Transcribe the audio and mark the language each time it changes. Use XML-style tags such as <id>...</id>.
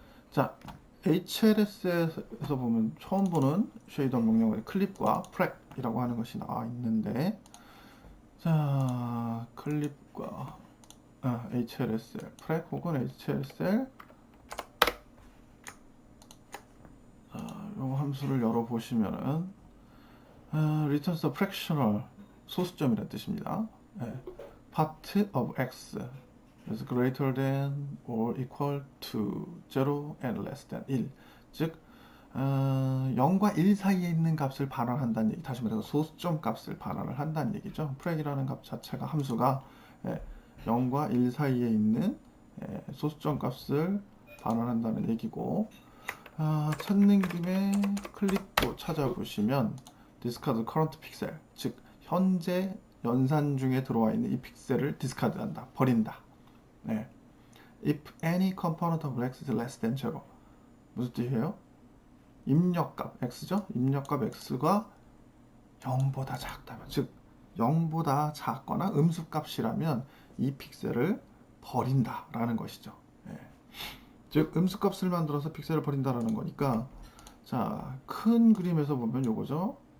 <ko>자, HLS에서 보면 처음 보는 쉐이더 명령어의 클립과 프랙이라고 하는 것이 나와 있는데, 자, 클립과 HLSL, 프랙 혹은 HLSL 이 함수를 열어보시면은</ko> <en>returns a fractional</en> <ko>소수점이라는 뜻입니다.</ko> <en>part of x is greater than or equal to 0 and less than 1.</en> <ko>즉 0과 1 사이에 있는 값을 반환한다는 얘기, 다시 말해서 소수점 값을 반환을 한다는 얘기죠. 프랙이라는 값 자체가 함수가 0과 1 사이에 있는 소수점 값을 반환한다는 얘기고, 찾는 김에 클립도 찾아보시면</ko> <en>discard current pixel,</en> <ko>즉 현재 연산 중에 들어와 있는 이 픽셀을 디스카드한다, 버린다.</ko> <en>If any component of x is less than 0.</en> <ko>무슨 뜻이에요? 입력값 x죠? 입력값 x가 0보다 작다면, 즉 0보다 작거나 음수값이라면 이 픽셀을 버린다라는 것이죠. 즉 음수값을 만들어서 픽셀을 버린다라는 거니까, 자, 큰 그림에서 보면 요거죠.</ko>